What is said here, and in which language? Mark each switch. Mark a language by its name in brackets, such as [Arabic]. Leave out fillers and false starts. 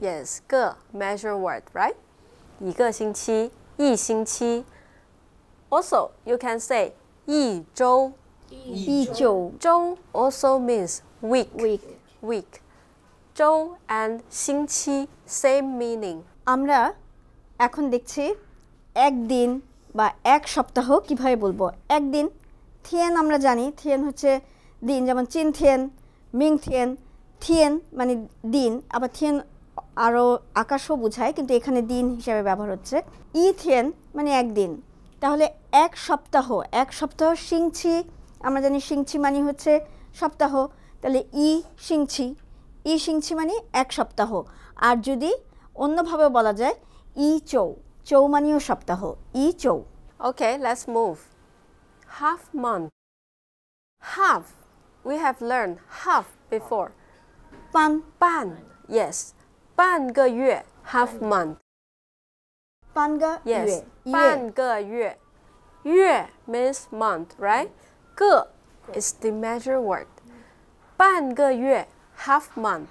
[English] yes 个 measure word right [Chinese] 一个星期一星期 [English] also you can say [Chinese] 一周一周 [English] 周 also means week week week 周 and 星期 same meaning [Bangla] আমরা এখন দেখছি একদিন বা এক সপ্তাহ কিভাবে বলবো একদিন থিয়েন আমরা জানি থিয়েন হচ্ছে দিন যেমন চিন থিয়েন মিং থিয়েন থিয়েন মানে দিন আবার থিয়েন আরও আকাশও বোঝায় কিন্তু এখানে দিন হিসাবে ব্যবহার হচ্ছে ই থিয়েন মানে একদিন তাহলে এক সপ্তাহ সিংছি আমরা জানি সিংছি মানে হচ্ছে সপ্তাহ তাহলে ই সিংছি মানে এক সপ্তাহ আর যদি অন্যভাবে বলা যায় ই চৌ মানেও সপ্তাহ ই চৌ [English] okay let's move half month half we have learned half before [Chinese] পান [English] 半 yes [Chinese] 半个月 [English] half month [Chinese] পানগা [English] yes [Chinese] 月半个月月 [English] means month right 个 is the measure word [Chinese] 半个月 [English] half month